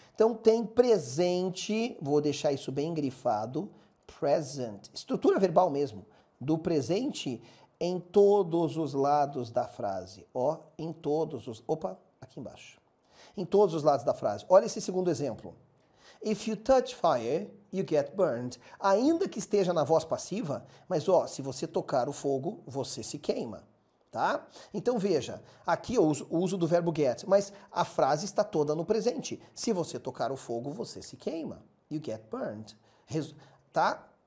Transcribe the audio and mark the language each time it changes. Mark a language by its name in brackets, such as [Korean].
[Portuguese] Então tem presente, vou deixar isso bem grifado, present, estrutura verbal mesmo, do presente em todos os lados da frase. Ó, em todos os... Opa, aqui embaixo. Em todos os lados da frase. Olha esse segundo exemplo. [English] If you touch fire, you get burned. [Portuguese] Ainda que esteja na voz passiva, mas ó, se você tocar o fogo, você se queima. Tá? Então veja, aqui eu uso do verbo get, mas a frase está toda no presente. Se você tocar o fogo, você se queima. [English] You get burned. [Portuguese] Tá?